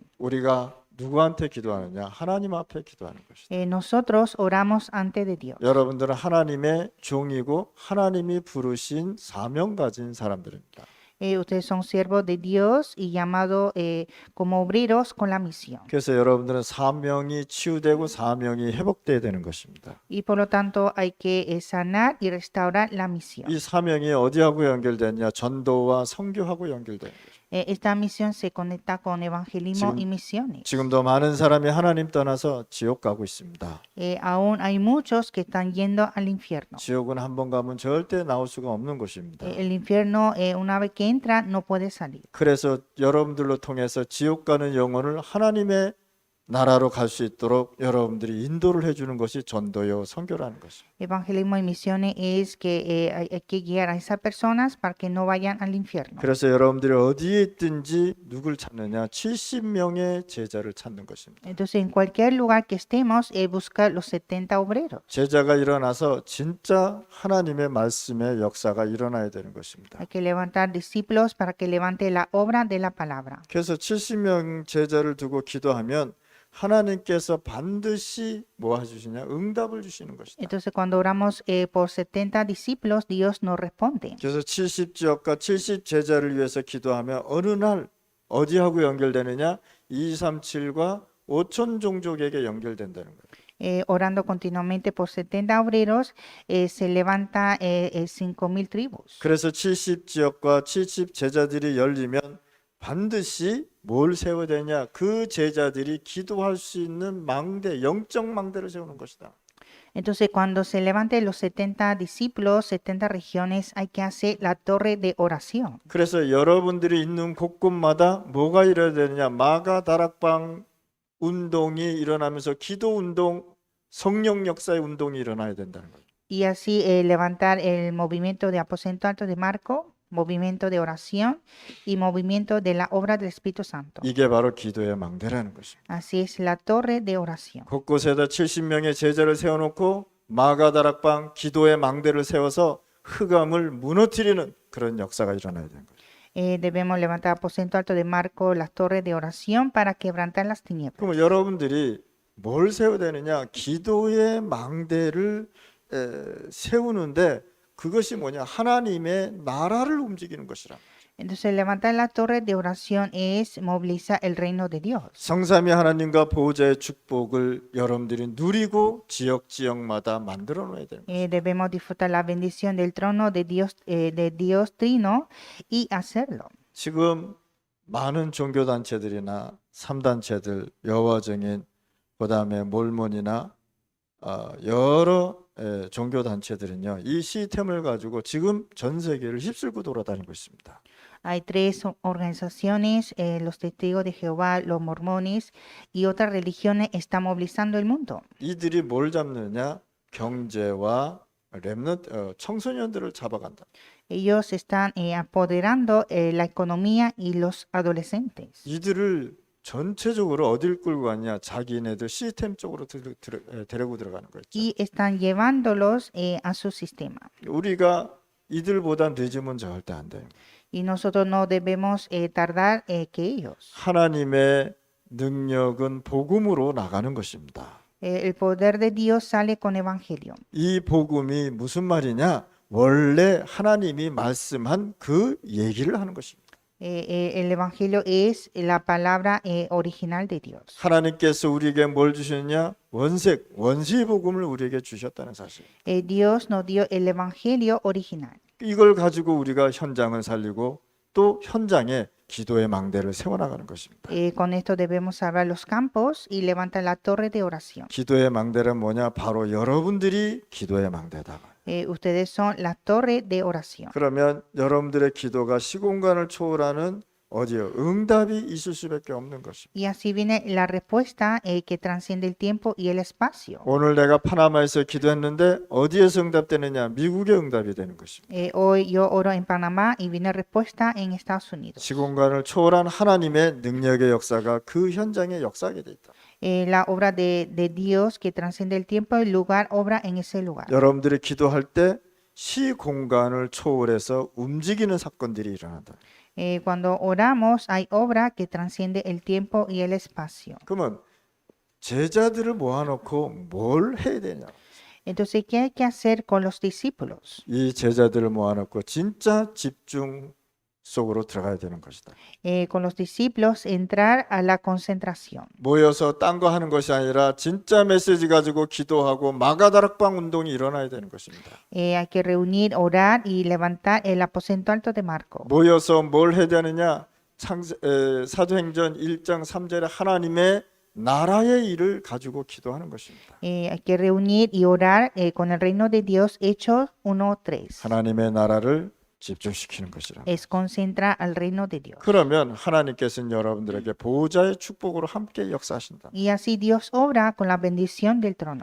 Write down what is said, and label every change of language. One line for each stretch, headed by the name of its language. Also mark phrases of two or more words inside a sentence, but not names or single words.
Korean: 우리가 누구한테 기도하느냐? 하나님 앞에 기도하는 것이다.
Spanish: Nosotros oramos ante de Dios.
Korean: 여러분들은 하나님의 종이고 하나님이 부르신 사명 가진 사람들입니다.
Spanish: Ustedes son siervos de Dios y llamados como obreros con la misión.
Korean: 그래서 여러분들은 사명이 치유되고 사명이 회복돼야 되는 것입니다.
Spanish: Y por lo tanto hay que sanar y restaurar la misión.
Korean: 이 사명이 어디하고 연결되냐? 전도와 선교하고 연결되는 거죠.
Spanish: Esta misión se conecta con evangelismo
Korean: 지금-
Spanish: y misiones.
Korean: 지금도 많은 사람이 하나님 떠나서 지옥 가고 있습니다.
Spanish: Aún hay muchos que están yendo al infierno.
Korean: 지옥은 한 번 가면 절대 나올 수가 없는 곳입니다.
Spanish: El infierno, una vez que entra, no puede salir.
Korean: 그래서 여러분들로 통해서 지옥 가는 영혼을 하나님의 나라로 갈 수 있도록 여러분들이 인도를 해주는 것이 전도요 선교라는 것입니다.
Spanish: Evangelismo y misiones es que hay que guiar a esas personas para que no vayan al infierno.
Korean: 그래서 여러분들이 어디에 있든지 누굴 찾느냐? 70명의 제자를 찾는 것입니다.
Spanish: Entonces, en cualquier lugar que estemos, buscar los 70 obreros.
Korean: 제자가 일어나서 진짜 하나님의 말씀의 역사가 일어나야 되는 것입니다.
Spanish: Hay que levantar discípulos para que levante la obra de la palabra.
Korean: 그래서 70명 제자를 두고 기도하면 하나님께서 반드시 뭐 해주시냐? 응답을 주시는 것이다.
Spanish: Entonces, cuando oramos por 70 discípulos, Dios nos responde.
Korean: 그래서 70지역과 70 제자를 위해서 기도하면 어느 날 어디하고 연결되느냐? 237과 5천 종족에게 연결된다는 거예요.
Spanish: Orando continuamente por 70 obreros, se levanta 5,000 tribus.
Korean: 그래서 70지역과 70 제자들이 열리면 반드시 뭘 세워야 되냐? 그 제자들이 기도할 수 있는 망대, 영적 망대를 세우는 것이다.
Spanish: Entonces, cuando se levanten los 70 discípulos, 70 regiones, hay que hacer la torre de oración.
Korean: 그래서 여러분들이 있는 곳곳마다 뭐가 일어나야 되느냐? 마가 다락방 운동이 일어나면서 기도 운동, 성령 역사의 운동이 일어나야 된다는 거예요.
Spanish: Y así levantar el movimiento de aposento alto de Marco, movimiento de oración y movimiento de la obra del Espíritu Santo.
Korean: 이게 바로 기도의 망대라는 것입니다.
Spanish: Así es la torre de oración.
Korean: 곳곳에다 70명의 제자를 세워놓고 마가다락방 기도의 망대를 세워서 흑암을 무너뜨리는 그런 역사가 일어나야 되는 거예요.
Spanish: Debemos levantar aposento alto de Marco, las torres de oración para quebrantar las tinieblas.
Korean: 그럼 여러분들이 뭘 세워야 되느냐? 기도의 망대를 세우는데 그것이 뭐냐? 하나님의 나라를 움직이는 것이라.
Spanish: Entonces, levantar la torre de oración es movilizar el reino de Dios.
Korean: 성삼위 하나님과 보호자의 축복을 여러분들이 누리고 지역마다 만들어 놓아야 되는 거예요.
Spanish: Debemos disfrutar la bendición del trono de Dios Trino y hacerlo.
Korean: 지금 많은 종교 단체들이나 3단체들, 여호와증인, 그다음에 몰몬이나 여러 종교 단체들은요, 이 시스템을 가지고 지금 전 세계를 휩쓸고 돌아다니고 있습니다.
Spanish: Hay tres organizaciones, los testigos de Jehová, los mormones y otras religiones están movilizando el mundo.
Korean: 이들이 뭘 잡느냐? 경제와 청소년들을 잡아간다.
Spanish: Ellos están apoderando la economía y los adolescentes.
Korean: 이들을 전체적으로 어딜 끌고 가냐? 자기네들 시스템 쪽으로 데리고 들어가는 거죠.
Spanish: Y están llevándolos a su sistema.
Korean: 우리가 이들보다 늦으면 절대 안 돼요.
Spanish: Y nosotros no debemos tardar que ellos.
Korean: 하나님의 능력은 복음으로 나가는 것입니다.
Spanish: El poder de Dios sale con evangelio.
Korean: 이 복음이 무슨 말이냐? 원래 하나님이 말씀한 그 얘기를 하는 것입니다.
Spanish: El evangelio es la palabra original de Dios.
Korean: 하나님께서 우리에게 뭘 주셨냐? 원시 복음을 우리에게 주셨다는 사실.
Spanish: Dios nos dio el evangelio original.
Korean: 이걸 가지고 우리가 현장을 살리고 또 현장에 기도의 망대를 세워나가는 것입니다.
Spanish: Con esto debemos salvar los campos y levantar la torre de oración.
Korean: 기도의 망대는 뭐냐? 바로 여러분들이 기도의 망대다.
Spanish: Ustedes son la torre de oración.
Korean: 그러면 여러분들의 기도가 시공간을 초월하는 어디요? 응답이 있을 수밖에 없는 것입니다.
Spanish: Y así viene la respuesta que transciende el tiempo y el espacio.
Korean: 오늘 내가 파나마에서 기도했는데 어디에서 응답되느냐? 미국의 응답이 되는 것입니다.
Spanish: Hoy yo oro en Panamá y viene respuesta en Estados Unidos.
Korean: 시공간을 초월한 하나님의 능력의 역사가 그 현장에 역사하게 돼 있다.
Spanish: La obra de Dios que transciende el tiempo y el lugar obra en ese lugar.
Korean: 여러분들이 기도할 때 시공간을 초월해서 움직이는 사건들이 일어난다.
Spanish: Cuando oramos hay obra que transciende el tiempo y el espacio.
Korean: 그러면 제자들을 모아놓고 뭘 해야 되냐?
Spanish: Entonces, ¿qué hay que hacer con los discípulos?
Korean: 이 제자들을 모아놓고 진짜 집중 속으로 들어가야 되는 것이다.
Spanish: con los discípulos entrar a la concentración.
Korean: 모여서 딴 거 하는 것이 아니라 진짜 메시지 가지고 기도하고 마가다락방 운동이 일어나야 되는 것입니다.
Spanish: Hay que reunir, orar y levantar el aposento alto de Marco.
Korean: 모여서 뭘 해야 되느냐? 사도행전 1장 3절에 하나님의 나라의 일을 가지고 기도하는 것입니다.
Spanish: Hay que reunir y orar con el reino de Dios, Hechos 1:3.
Korean: 하나님의 나라를 집중시키는 것이라.
Spanish: Es concentrar al reino de Dios.
Korean: 그러면 하나님께서는 여러분들에게 보호자의 축복으로 함께 역사하신다.
Spanish: Y así Dios obra con la bendición del trono.